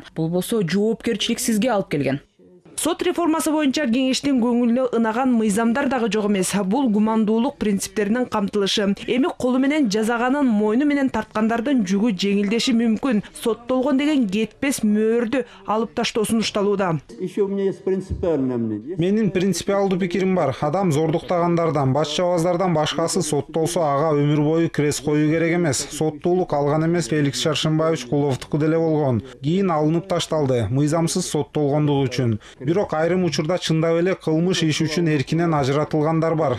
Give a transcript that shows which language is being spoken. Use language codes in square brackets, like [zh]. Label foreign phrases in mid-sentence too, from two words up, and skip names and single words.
[ky] Бул болсо жоопкерчиликсизге алып келген. Сот реформасы боюнча кеңештин көңүлүнө ынаган мыйзамдар дагы жок эмес. Бул гумандуулук принциптеринин камтылышы. Эми колу менен жазаганын мойну менен тарткандардын жүгү жеңилдеши мүмкүн. Соттолгон деген кетпес мөөрдү алып таштоо сунушталууда. [ru] Еще у меня есть принципиальное мнение. [ky] Менин принципиалдуу пикирим бар. Адам зордуктагандардан, башчабаздардан башкасы соттолсо ага өмүр бою крест коюу керек эмес. Соттуулук алган эмес Феликс Шаршымбаевич Куловдуку деле болгон. Кийин алынып ташталды, мыйзамсыз соттолгондугу үчүн. Бирок айрым учурда чындап эле кылмыш иш үчүн эркинен ажыратылгандар бар.